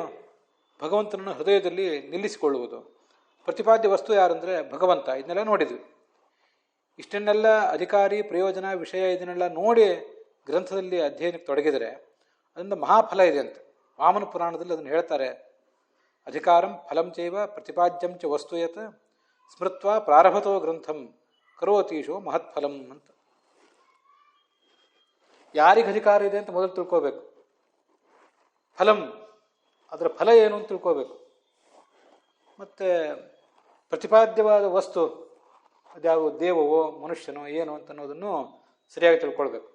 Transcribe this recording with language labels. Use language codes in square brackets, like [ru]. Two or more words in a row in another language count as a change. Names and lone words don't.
[kn] ಭಗವಂತನನ್ನು ಹೃದಯದಲ್ಲಿ ನಿಲ್ಲಿಸಿಕೊಳ್ಳುವುದು. ಪ್ರತಿಪಾದ್ಯ ವಸ್ತು ಯಾರಂದರೆ ಭಗವಂತ. ಇದನ್ನೆಲ್ಲ ನೋಡಿದ್ವಿ. ಇಷ್ಟನ್ನೆಲ್ಲ ಅಧಿಕಾರಿ, ಪ್ರಯೋಜನ, ವಿಷಯ ಇದನ್ನೆಲ್ಲ ನೋಡಿ ಗ್ರಂಥದಲ್ಲಿ ಅಧ್ಯಯನಕ್ಕೆ ತೊಡಗಿದರೆ ಅದರಿಂದ ಮಹಾಫಲ ಇದೆ ಅಂತ ವಾಮನ ಪುರಾಣದಲ್ಲಿ ಅದನ್ನು ಹೇಳ್ತಾರೆ. [sa] ಅಧಿಕಾರಂ ಫಲಂ ಚೈವ ಪ್ರತಿಪಾದ್ಯಂ ಚ ವಸ್ತುಯತ್ ಸ್ಮೃತ್ವ ಪ್ರಾರಭತೋ ಗ್ರಂಥಂ ಕರೋತೀಶೋ ಮಹತ್ಫಲಂ ಅಂತ. [kn] ಯಾರಿಗೆ ಅಧಿಕಾರ ಇದೆ ಅಂತ ಮೊದಲು ತಿಳ್ಕೋಬೇಕು. ಫಲಂ, ಅದರ ಫಲ ಏನು ಅಂತ ತಿಳ್ಕೋಬೇಕು. ಮತ್ತು ಪ್ರತಿಪಾದ್ಯವಾದ ವಸ್ತು ಅದ್ಯಾವ, ದೇವವೋ ಮನುಷ್ಯನೋ ಏನು ಅಂತ ಅನ್ನೋದನ್ನು ಸರಿಯಾಗಿ ತಿಳ್ಕೊಳ್ಬೇಕು.